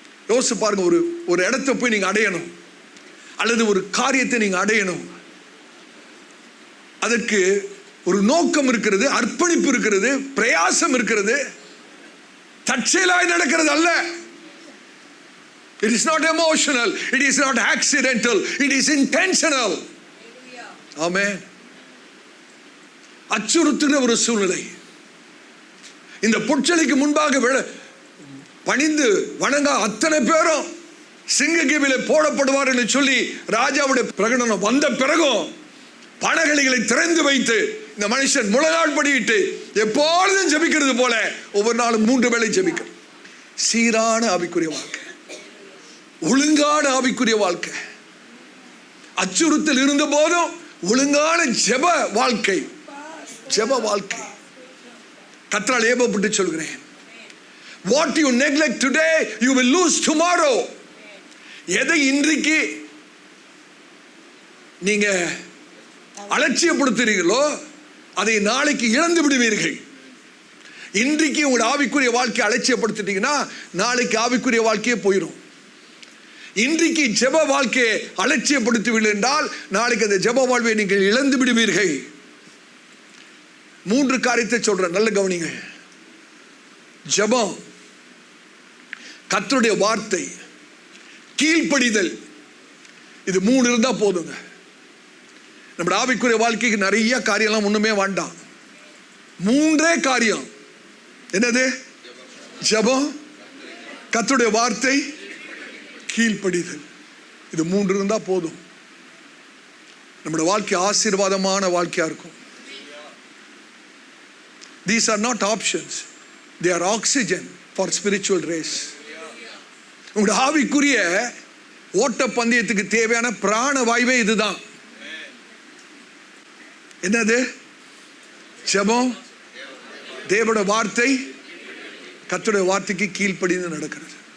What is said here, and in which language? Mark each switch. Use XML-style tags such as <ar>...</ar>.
<ta>யோசிச்சு பாருங்க, ஒரு இடத்தை போய் நீங்க அடையணும், அல்லது ஒரு காரியத்தை நீங்க அடையணும், அதற்கு ஒரு நோக்கம் இருக்கிறது, அர்ப்பணிப்பு இருக்கிறது, பிரயாசம் இருக்கிறது. தற்செயலாய் நடக்கிறது அல்ல.</ta> <en>It is not emotional, it is not accidental, it is intentional.</en> <ta>ஆமென். அச்சுறுத்துகிற ஒரு சூழ்நிலை. இந்த பொற்சலைக்கு முன்பாக பணிந்து வணங்க அத்தனை பேரும் சிங்கக்கேபிலே போடப்படுவார் என்று சொல்லி ராஜாவுடைய பிரகடனம் வந்த பிறகும் பணகலிகளை திறந்து வைத்து இந்த மனுஷன் முழங்கால் படியிட்டு எப்பொழுதும் ஜெபிக்கிறது போல ஒவ்வொரு நாளும் 3 வேளை ஜெபிக்கிறார். சீரான ஆவிக்குரிய வாழ்க்கை, ஒழுங்கான ஆவிக்குரிய வாழ்க்கை. அச்சுறுத்தல் இருந்த போதும் ஒழுங்கான ஜெப வாழ்க்கை, ஜெப வாழ்க்கை. கர்த்தரால் ஏவப்பட்டு சொல்கிறேன்,</ta> <en>what you neglect today you will lose tomorrow.</en> <ta>எதை இன்றைக்கு நீங்க அலட்சியப்படுத்துறீங்களோ அதை நாளைக்கு இழந்து விடுவீர்கள். இன்றைக்கு உங்களோட ஆவிக்குரிய வாழ்க்கையை அலட்சியப்படுத்திட்டீங்கன்னா நாளைக்கு ஆவிக்குரிய வாழ்க்கையே போயிடும். இன்றைக்கு ஜெப வாழ்க்கையை அலட்சியப்படுத்துவீர்கள் என்றால் நாளைக்கு அந்த ஜெப வாழ்வை நீங்கள் இழந்து விடுவீர்கள். 3 காரியத்தை சொல்றேன், நல்ல கவனிங்க. ஜெபம், கர்த்தருடைய வார்த்தை, கீழ்ப்படிதல். இது 3 இருந்தா போதுங்க. நம்ம ஆவிக்குரிய வாழ்க்கைக்கு நிறைய காரியம்லாம் ஒண்ணுமே வேண்டாம். 3 காரியம். என்னது? ஜெபம், கர்த்தருடைய வார்த்தை, கீழ்ப்படிதல். இது 3 இருந்தா போதும். நம்முடைய வாழ்க்கை ஆசீர்வாதமான வாழ்க்கையா இருக்கும்.</ta> <en>These are not options, they are oxygen for spiritual race.</en> <ta>உங்களுடைய ஆவிக்குரிய ஓட்ட பந்தயத்துக்கு தேவையான பிராண வாயுவே இதுதான். என்னது? ஜெபம், தேவனுடைய வார்த்தை, கர்த்தருடைய வார்த்தைக்கு கீழ்ப்படிந்து நடக்கிறது.</ta>